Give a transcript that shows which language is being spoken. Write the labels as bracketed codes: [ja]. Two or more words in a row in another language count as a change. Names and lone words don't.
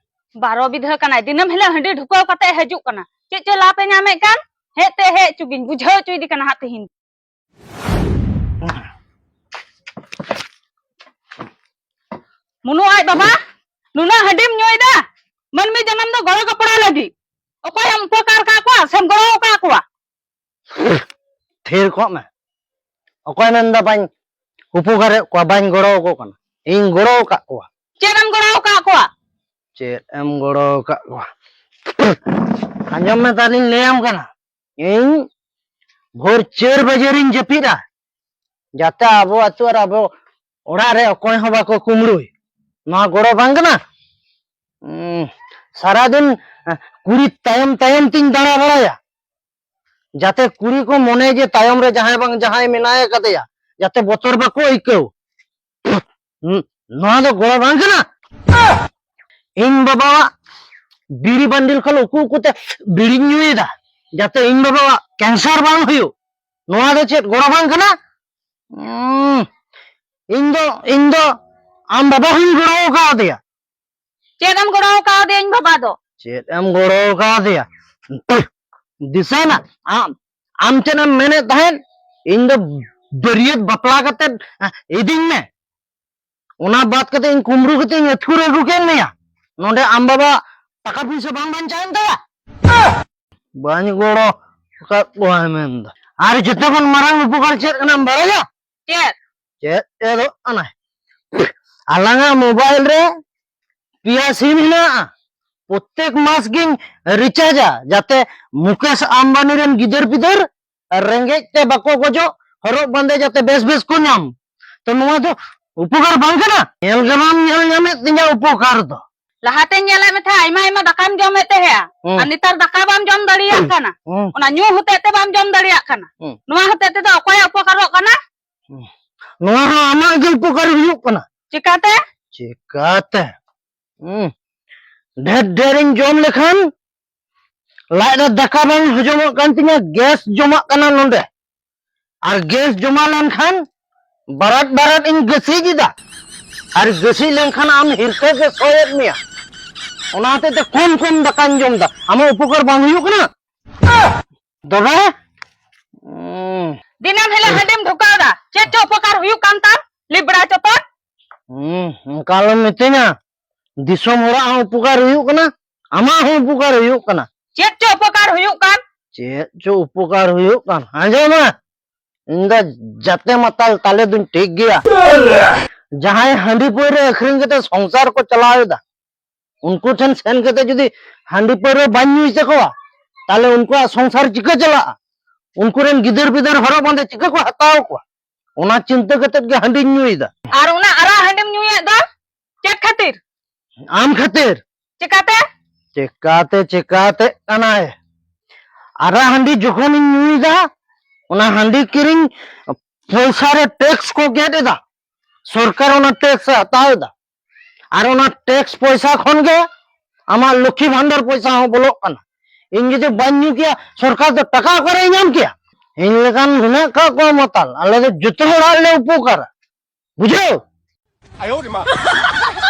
[sat] 12 बिधा कना दिनम हेले हंडी ढुकाव कते हजुक कना चे चे लापे नामे कान हेते हे चुगिन बुझाव चुइदी कना हाते हिन मुनु आय बाबा नुना हंडीम न्योयदा मनमी जन्म दो गळो कपड़ा लगी ओकोय हम उपकार का को सेम गळो का को थेर को में ओकोय नंदा बाइन उपकार को बाइन गड़ो को कना इन गड़ो का को चेरम गळो का को चेर एम गड़ो का को अंजम में तालिन लेम कना इन भोर 4 बजे रिन जपीरा जाता आबो अतुर आबो ओड़ा रे ओकोय हबा को कुमड़ुई ना गड़ो बांग ना सारा दिन कुड़ी तायम तायम तीन दाड़ा बड़ाया जाते कुड़ी को मने जे तायम रे जहां बांग जहां मेनाय कदेया जाते बोतर बाको इकौ ना दो गड़ो बांग ना इन बाबा बीड़ी बंडिल खल उकु कुते बीड़ी न्यूइदा जाते इन बाबा कैंसर बांग हुयो नोआ दो चेत गड़ो बांग ना इन दो आम बाबा हुन गड़ो का दिया चेरम गळो का दे इन बाबा दो चेत एम गड़ो का दिया दिसा ना आम चेना मेने तहन इन दो बरियत बपला कते इदिन में ओना बात कते इन कुमरू कते इन अथुर अगु केन नया नोडे आम बाबा टाका पैसा बांग बांचान ता बानी गड़ो का कोय मेन आर जते कोन मारंग उपकार चेत कना बाराया चेत एदो अना आलांगा मोबाइल रे पिया सिम हिना प्रत्येक मास गिन रिचार्जा जाते मुकेश अंबानी रेन गिदर पिदर रेंगेज ते बाको गोजो हरो बंदे जाते बेस बेस को नाम तो नोआ तो उपकार बांग ना नेल गनाम नेल नामे तिंजा उपकार तो लहाते नेला मेथा आइमा आइमा दकाम जमेते हे आ नितार दका बाम जम दड़िया काना ओना न्यू होते ते बाम जम दड़िया काना नोआ होते ते तो अकोय उपकारो काना नोआ आमा के उपकार हुयु काना चिकाते चिकाते ढेर ढेरिन जम लेखान लाइट दका बांग हजमो कान तिंगा गैस जमा काना नोंडे और गैस जमा लेन खान बारात बारात इन गसी जिदा और गसी लेन खान आम हिरके के सोयत मिया ओनाते ते कम कम दकान जम दा आमा उपकार बांग हुयु कना दबा दिनम हेले हंडीम ढुकाव दा चे चे उपकार हुयु कान ता लिबड़ा चतन कालम मितेना दिसोम होरा उपकार हुयु कना आमा हो उपकार हुयु कना चेत चे उपकार हुयु कान चेत जो उपकार हुयु कान आंजमा इंदा जाते मताल ताले दुन ठीक गया जहां हंडी पोरे अखरिन कते संसार को चलावेदा उनको ठन सेन कते जदी हंडी पोरे बान्यु चकोवा ताले उनको संसार चिका चला उनको रेन गिदर बिदर हरो बंदे चिका को हताव को ओना चिंता कते के हंडी न्युइदा आर ओना आरा हंडीम न्युए दा चेत खातिर आम खातिर चिकाते चिकाते चिकाते अनाए आरा हंडी जखन न्युइदा ओना हंडी किरिंग पैसा रे टैक्स को गेदेदा सरकार ओना टैक्स हतावेदा आर ओना टैक्स पैसा खन गे आमा लक्ष्मी भांडार पैसा हो बोलो कना इन जे बान्यु किया सरकार तो टका करे नाम किया इन लेकान हुना का को मताल आले जतो होड़ा ले उपकार बुझो